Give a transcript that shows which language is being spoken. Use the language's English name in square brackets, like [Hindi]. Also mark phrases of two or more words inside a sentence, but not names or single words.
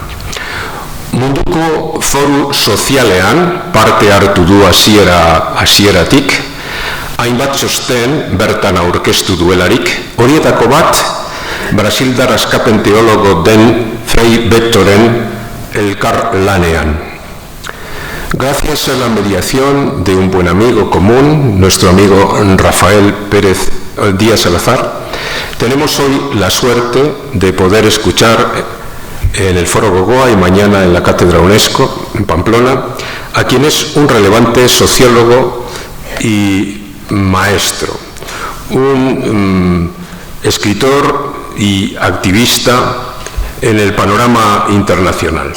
[Basque] Munduko foru sozialean parte hartu du hasieratik, hainbat txosten bertan aurkeztu duelarik, horietako bat, brasildar askapen teologo den Frei Bettoren elkar lanean. [Spanish] Gracias a la mediación de un buen amigo común, nuestro amigo Rafael Pérez Díaz Salazar, tenemos hoy la suerte de poder escuchar en el Foro Gogoa y mañana en la Cátedra UNESCO, en Pamplona, a quien es un relevante sociólogo y maestro, un escritor y activista en el panorama internacional.